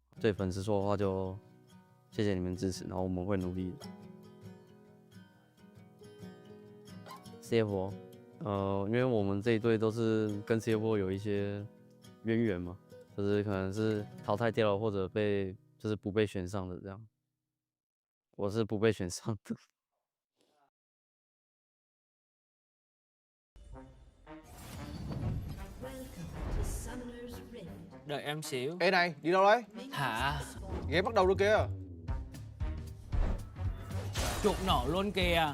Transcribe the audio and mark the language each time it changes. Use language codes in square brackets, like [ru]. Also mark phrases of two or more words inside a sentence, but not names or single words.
[zh] 对粉丝说的话就谢谢你们支持，然后我们会努力的。CFO，因为我们这一队都是跟 CFO 有一些渊源嘛，就是可能是淘汰掉了或者就是不被选上的这样。我是不被选上的。 [vi] Đợi em xíu. Ê này, đi đâu đấy? Hả? Game bắt đầu rồi kìa. Chuột nổ luôn kìa.